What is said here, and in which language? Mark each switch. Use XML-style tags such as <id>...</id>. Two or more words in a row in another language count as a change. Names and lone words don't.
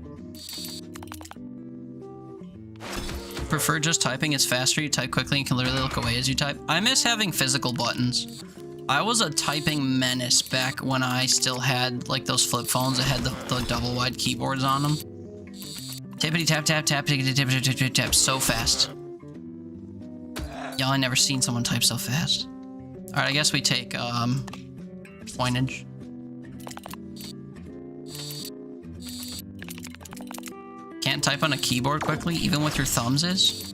<en>Prefer just typing, it's faster, you type quickly and can literally look away as you type. I miss having physical buttons. I was a typing menace back when I still had like those flip phones that had the double wide keyboards on them. Tippity tap tap tap tippity tap tap tap tap so fast. Y'all, I never seen someone type so fast. Alright, I guess we take pointage. Can't type on a keyboard quickly, even with your thumbs is?</en>